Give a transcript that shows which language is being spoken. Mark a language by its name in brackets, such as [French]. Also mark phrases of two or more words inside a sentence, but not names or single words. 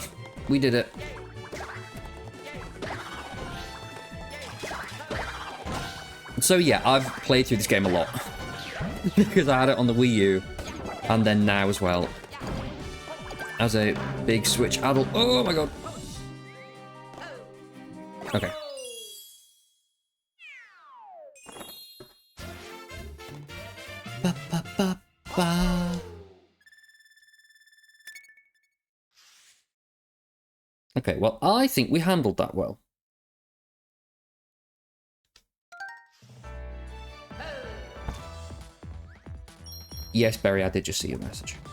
[English] We did it. So yeah, I've played through this game a lot. Because I had it on the Wii U, and then now as well. As a big Switch adult. Oh my god. Okay. Ba, ba, ba, ba. Okay, well, I think we handled that well. Yes, Berry, I did just see your message.